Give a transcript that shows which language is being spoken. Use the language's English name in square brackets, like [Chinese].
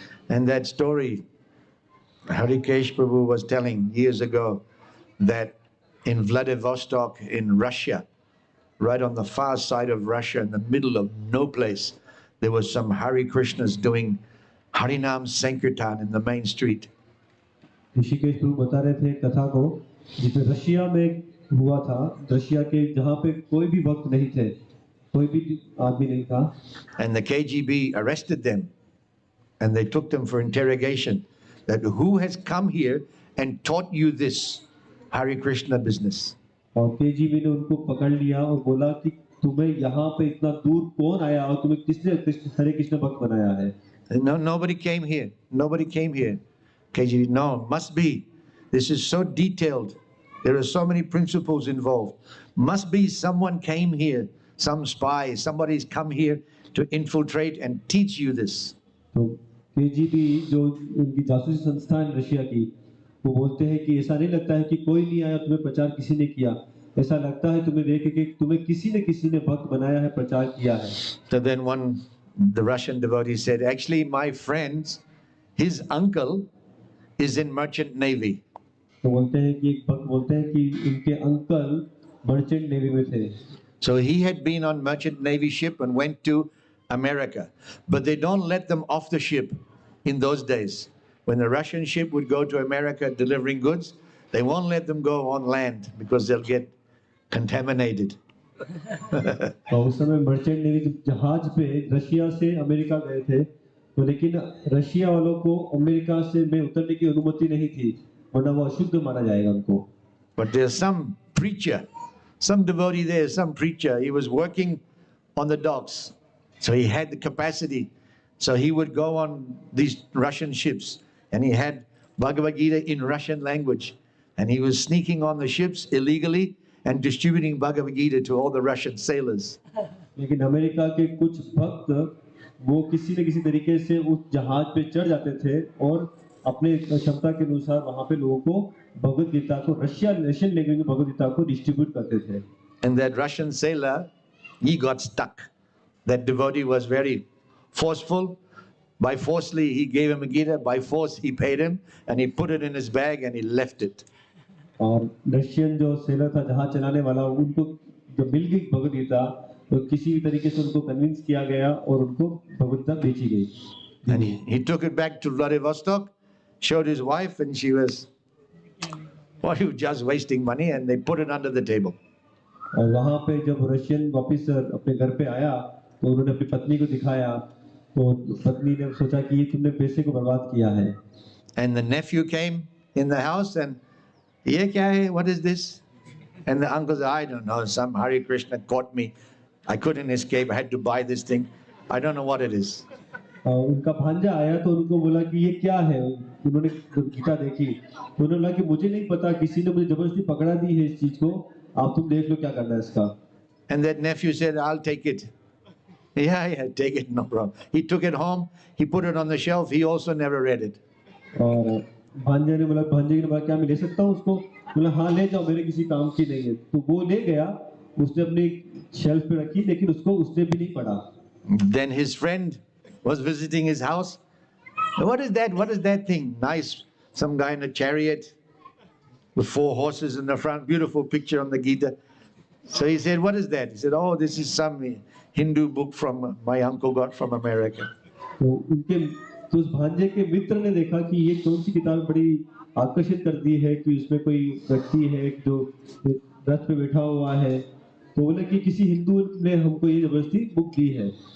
[English] And that story Harikesh Prabhu was telling years ago that in Vladivostok in Russia, right on the far side of Russia, in the middle of no place, there was some Hare Krishnas doing Harinam Sankirtan in the main street. [Hindi] Rishikesh प्रभु बता रहे थे कथा को, जिसमें Russia में हुआ था, Russia के जहाँ पे कोई भी भक्त नहीं थे, कोई भी आदमी नहीं था। [English] And the KGB arrested them and they took them for interrogation. That who has come here and taught you this Hare Krishna business? [Hindi] और केजीबी ने उनको पकड़ लिया और बोला कि तुम्हें यहाँ पे इतना दूर कौन आया और तुम्हें किसने हरे कृष्ण भक्त बनाया है? [English] No, nobody came here. Nobody came here. KGB, no, must be. This is so detailed. There are so many principles involved. Must be someone came here, some spy, somebody's come here to infiltrate and teach you this. [Hindi] तो KGB जो उनकी जासूसी संस्था है Russia की, वो बोलते हैं कि ऐसा नहीं लगता है कि कोई नहीं आया, तुम्हें प्रचार किसी ने किया, ऐसा लगता है तुम्हें देख के तुम्हें किसी ने भक्त बनाया है, प्रचार किया है। [English] So then the Russian devotee said, actually my friends, his uncle is in merchant navy. [Hindi] तो बोलते हैं कि एक भक्त बोलते हैं कि उनके अंकल मर्चेंट नेवी में थे। [English] So he had been on merchant navy ship and went to America, but they don't let them off the ship in those days. When the Russian ship would go to America delivering goods, they won't let them go on land because they'll get contaminated. [Hindi] और उस समय merchant navy जहाज पे Russia से America गए थे, तो लेकिन रशिया वालों को अमेरिका से में उतरने की अनुमति नहीं थी, वरना वो अशुद्ध माना जाएगा उनको। [English] But there's some preacher, some devotee there, some preacher, he was working on the docks. So he had the capacity. So he would go on these Russian ships and he had Bhagavad Gita in Russian language. And he was sneaking on the ships illegally and distributing Bhagavad Gita to all the Russian sailors. [Hindi] लेकिन America के कुछ भक्त वो किसी न किसी तरीके से उस जहाज पे चढ़ जाते थे और अपने क्षमता के अनुसार वहाँ पे लोगों को भगवत गीता को रशियन लैंग्वेज में भगवत गीता को डिस्ट्रीब्यूट करते थे। [English] And that Russian sailor, he got stuck. That devotee was very forceful. By forcefully, he gave him a Gita. By force, he paid him, and he put it in his bag and he left it. [Hindi] और Russian जो seller था जहाज चलाने वाला उनको जब मिल गई भगवत गीता तो किसी भी तरीके से उनको कन्विंस किया गया और उनको भगवत गीता बेची गई। [English] And he took it back to Vladivostok, showed his wife, and she was, well, he was just wasting money, and they put it under the table. [Hindi] और वहाँ पे जब रशियन वापिस अपने घर पे आया तो उन्होंने अपनी पत्नी को दिखाया तो पत्नी ने सोचा कि ये तुमने पैसे को बर्बाद किया है। [English] And the nephew came in the house and, [Hindi] "Ye kya hai? [English] What is this?" And the uncle said, "I don't know. Some Hare Krishna caught me. I couldn't escape. I had to buy this thing. I don't know what it is." [Hindi] उनका भांजा आया तो उनको बोला कि ये क्या है। उन्होंने गीता देखी तो उन्होंने बोला कि मुझे नहीं पता, किसी ने मुझे जबरदस्ती पकड़ा दी है इस चीज को, आप तुम देख लो क्या करना है इसका। [English] And that nephew said, "I'll take it." Yeah, take it, no problem. He took it home. He put it on the shelf. He also never read it. [Hindi] और भांजे ने बोला, भांजे ने बोला क्या मैं ले सकता हूँ उसको? बोला हाँ ले जाओ, मेरे किसी काम की नहीं है। तो वो ले गया, उसने अपनी शेल्फ पे रखी, लेकिन उसको उसने भी नहीं पढ़ा। [English] Then his friend was visiting his house. "What is that? What is that thing?" Nice, some guy in a chariot with 4 horses in the front. Beautiful picture on the Gita. So he said, "What is that?" He said, "Oh, this is some Hindu book from my uncle got from America." [Hindi] तो उस भांजे के मित्र ने देखा कि ये कौन सी किताब बड़ी आकर्षित कर दी है कि उसमें कोई व्यक्ति है जो रथ पे बैठा हुआ है, तो बोले कि किसी हिंदू ने हमको ये जबरदस्ती बुक दी है।